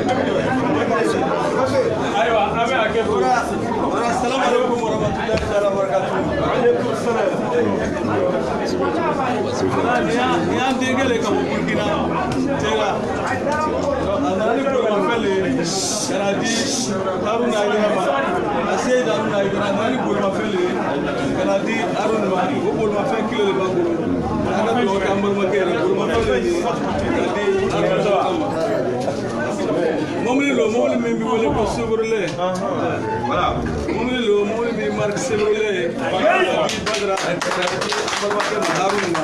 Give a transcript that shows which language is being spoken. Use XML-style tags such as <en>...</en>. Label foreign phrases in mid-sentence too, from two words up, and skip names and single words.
<bm>ayiwa an bɛ a kɛ ko</bm> <ar>السلام عليكم ورحمة الله تعالى وبركاته عليكم السلام</ar> <bm>ni y'an denkɛ le ka bɔ Burkina tera a nana ni bolimafɛn le ka na di Haruna Aidara ma a Seyid Haruna Aidara a nana ni bolimafɛn le ka na di Haruna ma o bolimafɛn kilo de b'a bolo an ka dugawu kɛ an balimakɛ yɛrɛ bolimafɛn le ɲini ka di Haruna ma mobili lo mobili min bɛ wele ko Chevrolet mobili lo mobili min marque Chevrolet Badara balimakɛ ma Haruna ma</bm>